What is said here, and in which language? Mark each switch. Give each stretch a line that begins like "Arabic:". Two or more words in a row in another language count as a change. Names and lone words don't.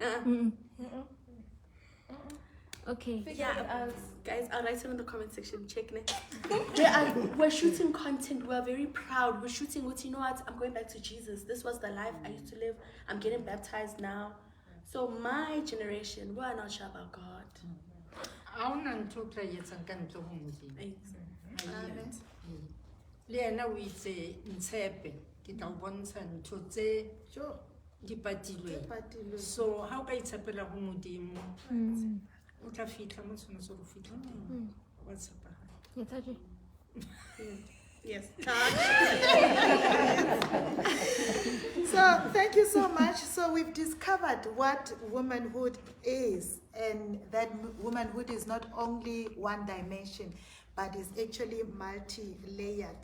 English: Okay. Yeah, guys, I'll write it in the comment section. Check it. We're shooting content. We're very proud. We're shooting what, you know what? I'm going back to Jesus. This was the life I used to live. I'm getting baptized now. So my generation, we're not sure about God.
Southern Sotho: A ona ntho o tla etsang ka ntle ho Modimo.
English: Amen.
Southern Sotho: Le yena o itse ntshepe ke tla o bontsha ntho tse
English: Sure.
Southern Sotho: di patilweng. Patilweng. So ha o ka itshepela ho Modimo o tla fihla mo tshwanetse go fihla teng. Wa tshepagala.
English: Yes. So thank you so much. So we've discovered what womanhood is, and that womanhood is not only one dimension, but is actually multi-layered.